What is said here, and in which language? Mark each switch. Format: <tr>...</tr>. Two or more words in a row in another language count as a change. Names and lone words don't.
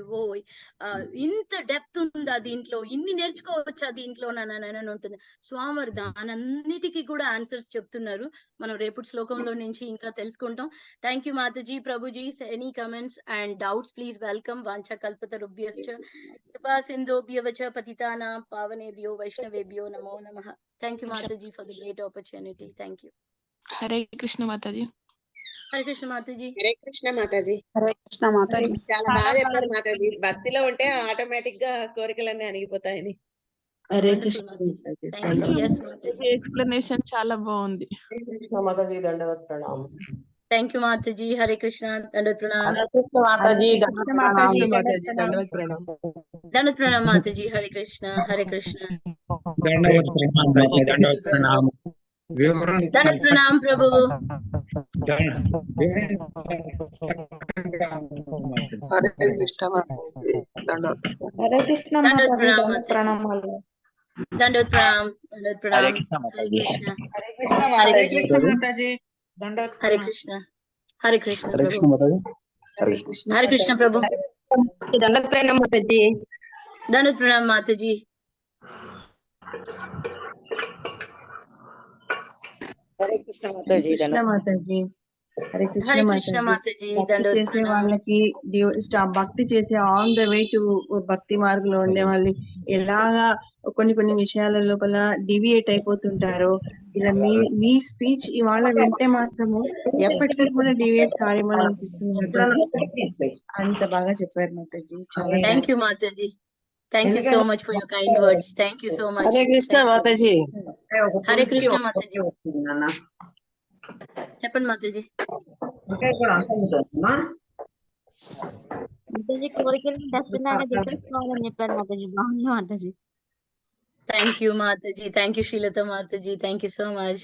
<te>ఓ ఇంత డెప్త్ ఉందా దీంట్లో, ఇన్ని నేర్చుకోవచ్చా దీంట్లో అని ఉంటుంది. స్వామివారు దానన్నిటికీ కూడా ఆన్సర్స్ చెప్తున్నారు. మనం రేపటి శ్లోకంలో నుంచి ఇంకా తెలుసుకుంటాం.</te> <en>thank you</en> <te>మాతాజీ.</te> <en>ప్రభుజీ, any comments and doubts please welcome.</en> <sa>వాంఛా కల్పతరుభ్యశ్చ కృపా సింధుభ్యః వచ పతితానాం పావనేభ్యో వైష్ణవేభ్యో నమో నమః.</sa> <en>Thank you Mataji for the great opportunity. Thank you.</en> <te>హరే కృష్ణ మాతాజీ. హరే కృష్ణ మాతాజీ. హరే కృష్ణ మాతాజీ. హరే కృష్ణ మాతాజీ. చాలా బాగా చెప్పారు మాతాజీ. భక్తిలో ఉంటే ఆటోమేటిక్ గా కోరికలన్నీ అణిగిపోతాయని. హరే</te> <en>Wonderful,</en> <te>కృష్ణ Mataji. మాతాజీ.</te> <en>Thank you. Yes, Mataji.</en> <te>ఎక్స్ప్లెనేషన్ చాలా బాగుంది. కృష్ణ మాతాజీ దండవత్ ప్రణామం.</te> <en>Thank you,</en> <te>Mataji. Hare Krishna. Dandavat pranam. హరే కృష్ణ మాతాజీ కృష్ణ మాతాజీ. దండవత్ ప్రణామం. Dandavat pranam, Mataji. Hare Krishna. Hare Krishna. దండవత్ ప్రణామం మాతాజీ, దండవత్ ప్రణామం. Dandavat pranam, Prabhu. హరే కృష్ణ మాతాజీ. దండవత్. హరే కృష్ణ Dandavat మాతాజీ. pranam, దండ Mataji. ప్రణామాలు. Dandavat pranam. Dandavat pranam. Hare Krishna. హరే కృష్ణ Hare మాతాజీ. Krishna. మాతాజీ. దండవత్ Hare ప్రణామం. Krishna. Hare Krishna, హరే కృష్ణ Prabhu. మాతాజీ. హరే కృష్ణ Hare Krishna, Prabhu. దండ ప్రణామం మాతాజీ. Dandavat pranam, Mataji. హరే కృష్ణ మాతాజీ. కృష్ణ మాతాజీ. హరే కృష్ణ Hare Krishna, మాతాజీ. Mataji. భక్తి Dandavat చేసే pranam. వాళ్ళకి భక్తి చేసే</te> <en>on the way to</en> <te>భక్తి మార్గంలో ఉండే వాళ్ళు ఎలాగా కొన్ని విషయాల లోపల డివియేట్ అయిపోతుంటారో, ఇలా మీ స్పీచ్ ఇవాళ వింటే మాత్రము ఎప్పటికీ కూడా డివియేట్ కారేమో అనిపిస్తుంది మాతాజీ. అంత బాగా చెప్పారు మాతాజీ. చాలా</te> <en>Thank you, Mataji. Thank you so much for your kind words. Thank you so much.</en> <te>హరే కృష్ణ</te> <en>Thank you.</en> <te>మాతాజీ. హరే కృష్ణ మాతాజీ. చెప్పండి మాతాజీ. మాతాజీ కోరికలు దర్శనాన్ని చెప్పేసుకోవాలని చెప్పారు మాతాజీ. బాగుంది మాతాజీ.</te> <en>Thank you Mataji. Thank you Srilatha Mataji. Thank you so much.</en>